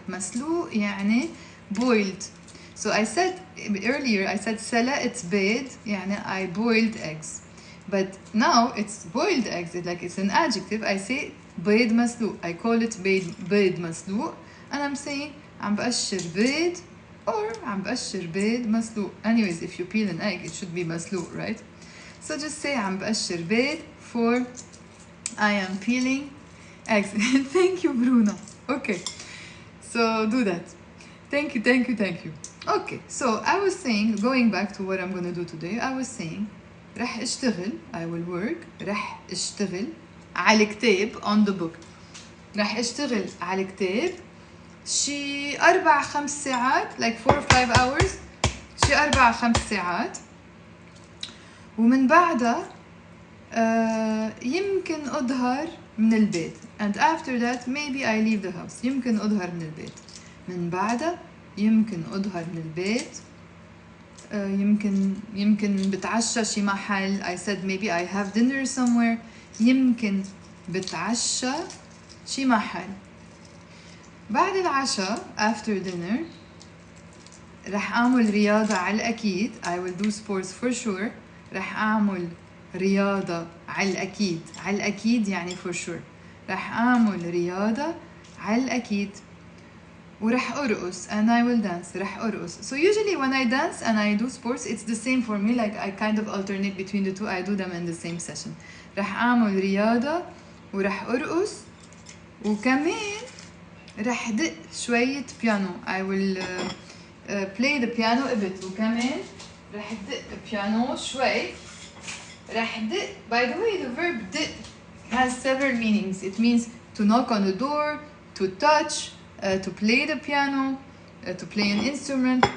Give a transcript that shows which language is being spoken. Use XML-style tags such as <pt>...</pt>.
<ar>مسلوق يعني</ar> <en>boiled. So I said earlier, I said</en> <ar>سلقت بيض يعني</ar> <en>I boiled eggs. But now it's boiled eggs, like it's an adjective. I say</en> <ar>بيض مسلوق.</ar> <en>I call it</en> <ar>بيض مسلوق.</ar> <en>And I'm saying</en> <ar>عم بقشر بيض</ar> <en>or</en> <ar>عم بقشر بيض مسلوق.</ar> <en>Anyways, if you peel an egg, it should be</en> <ar>مسلوق,</ar> <en>right? So just say</en> <ar>عم بقشر بيض</ar> <en>for I am peeling eggs. Thank you, Bruna. Okay, so do that. Thank you, thank you, thank you. Okay, so I was saying, going back to what I'm going to do today, I was saying</en> <ar>رح اشتغل,</ar> <en>I will work,</en> <ar>رح اشتغل على كتاب</ar> <en>on the book.</en> <ar>رح اشتغل على كتاب شي 4-5 ساعات,</ar> <en>like 4 or 5 hours,</en> <ar>شي 4-5 ساعات. ومن بعدها يمكن أظهر من البيت.</ar> <en>And after that maybe I leave the house.</en> <ar>يمكن أظهر من البيت. من بعدها يمكن أظهر من البيت. يمكن بتعشى شي محل.</ar> <en>I said maybe I have dinner somewhere.</en> <ar>يمكن بتعشى شي محل. بعد العشاء</ar> <en>after dinner</en> <ar>رح أعمل رياضة على الأكيد.</ar> <en>I will do sports for sure.</en> <ar>رح أعمل رياضة على الأكيد. على الأكيد يعني</ar> <en>for sure.</en> <ar>رح أعمل رياضة على الأكيد. ورح أرقص</ar> <en>and I will dance.</en> <ar>رح أرقص.</ar> <en>So usually when I dance and I do sports, it's the same for me. Like I kind of alternate between the two. I do them in the same session.</en> <ar>رح أعمل رياضة ورح أرقص وكمان رح دق شوية بيانو.</ar> <en>I will play the piano a bit.</en> <ar>وكمان رح دق بيانو شوي. رح دق.</ar> <en>By the way, the verb دق has several meanings. It means to knock on the door, to touch, to play the piano, to play an instrument.</en>